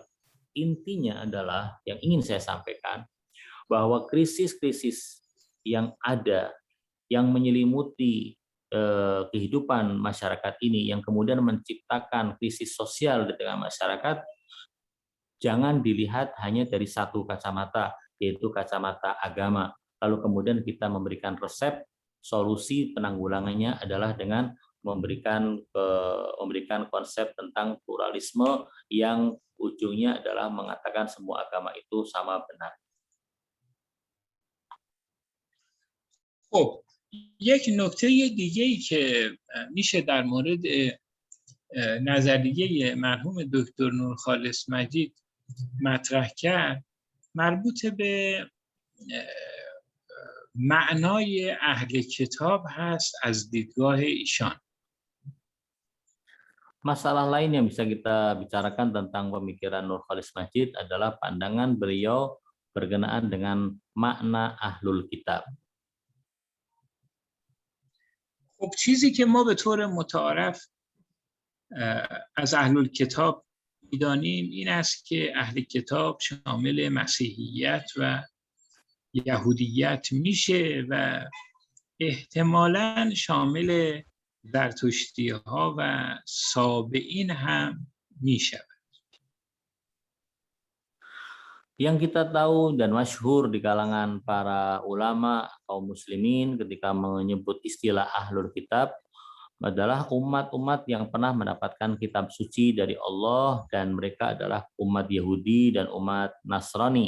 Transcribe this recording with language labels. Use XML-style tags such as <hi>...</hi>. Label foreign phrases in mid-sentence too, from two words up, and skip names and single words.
<id>Intinya adalah yang ingin saya sampaikan, bahwa krisis-krisis yang ada, yang menyelimuti kehidupan masyarakat ini, yang kemudian menciptakan krisis sosial di tengah masyarakat, jangan dilihat hanya dari satu kacamata, yaitu kacamata agama. Lalu kemudian kita memberikan resep, solusi penanggulangannya adalah dengan memberikan konsep tentang pluralisme yang ujungnya adalah mengatakan semua agama itu sama benar.</id> <fa>خب یک نکته دیگه‌ای که میشه در مورد نظریه مرحوم دکتر نورخالص مجید مطرح کرد مربوط به معنای اهل کتاب هست از دیدگاه ایشان.</fa> <id>Masalah lain yang bisa kita bicarakan tentang pemikiran Nurcholish Madjid adalah pandangan beliau berkenaan dengan makna</id> <ar>أهل الكتاب.</ar> <fa>خب چیزی که ما به طور متعارف از اهل کتاب می‌دانیم این است که اهل کتاب شامل مسیحیت و یهودیت میشه و احتمالاً شامل زرتشتی‌ها و سابئین هم میشه.</fa> <id>Yang kita tahu dan masyhur di kalangan para ulama kaum muslimin ketika menyebut istilah</id> <ar>أهل الكتاب</ar> <id>adalah umat-umat yang pernah mendapatkan kitab suci dari Allah, dan mereka adalah umat Yahudi dan umat Nasrani.</id>